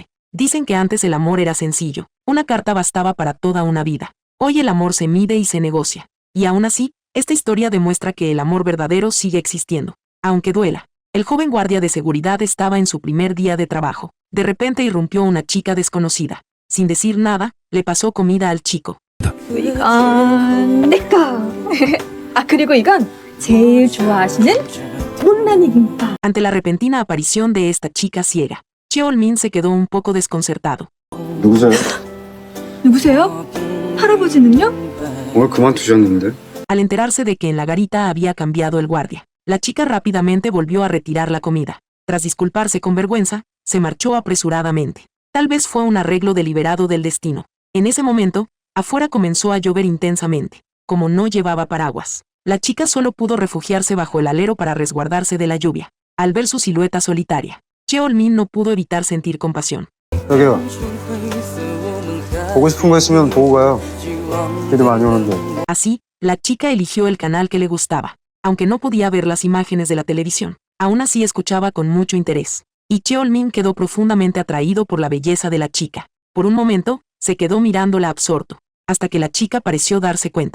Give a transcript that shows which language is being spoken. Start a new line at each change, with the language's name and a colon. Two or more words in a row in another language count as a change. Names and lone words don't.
Spanish: Dicen que antes el amor era sencillo, una carta bastaba para toda una vida. Hoy el amor se mide y se negocia. Y aún así, esta historia demuestra que el amor verdadero sigue existiendo, aunque duela. El joven guardia de seguridad estaba en su primer día de trabajo. De repente irrumpió una chica desconocida. Sin decir nada, le pasó comida al chico.
Korean: 이건 내 거. 아, 그리고 이건 제일 좋아하시는 못난이 김밥.
Spanish: Ante la repentina aparición de esta chica ciega, Cheol-min se quedó un poco desconcertado.
Korean: 누구세요? 누구세요? 할아버지는요? 오늘 그만두셨는데?
Spanish: Al enterarse de que en la garita había cambiado el guardia, la chica rápidamente volvió a retirar la comida. Tras disculparse con vergüenza, se marchó apresuradamente. Tal vez fue un arreglo deliberado del destino. En ese momento, afuera comenzó a llover intensamente. Como no llevaba paraguas, la chica solo pudo refugiarse bajo el alero para resguardarse de la lluvia. Al ver su silueta solitaria, Cheol-min no pudo evitar sentir compasión.
Korean: 여기요. 보고 싶은 거 있으면 보고 가요. 애들 많이 오는데.
Spanish: Así, la chica eligió el canal que le gustaba. Aunque no podía ver las imágenes de la televisión, aún así escuchaba con mucho interés. Y Cheol-min quedó profundamente atraído por la belleza de la chica. Por un momento, se quedó mirándola absorto, hasta que la chica pareció darse cuenta.